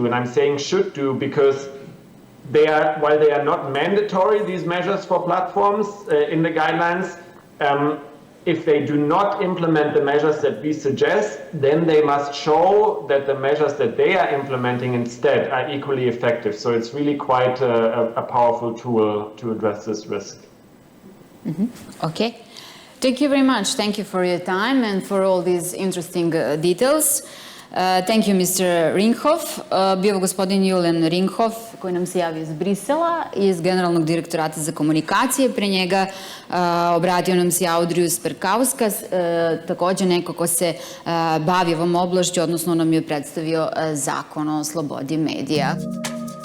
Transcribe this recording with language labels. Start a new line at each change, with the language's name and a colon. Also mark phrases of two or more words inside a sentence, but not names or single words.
English: And I'm saying should do because while they are not mandatory, these measures for platforms in the guidelines, if they do not implement the measures that we suggest, then they must show that the measures that they are implementing instead are equally effective. So it's really quite a powerful tool to address this risk. Okay. Thank you very much. Thank you for your time and for all these interesting details. Thank you, Mr. Ringhoff.
Serbian: Bio gospodin Julian Ringhoff, koji nam se javio iz Brisela, iz Generalnog direktorata za komunikacije. Pre njega obratio nam se Audrijus Perkauskas, takođe neko ko se bavi ovom oblašću, odnosno nam je predstavio Zakon o slobodi medija.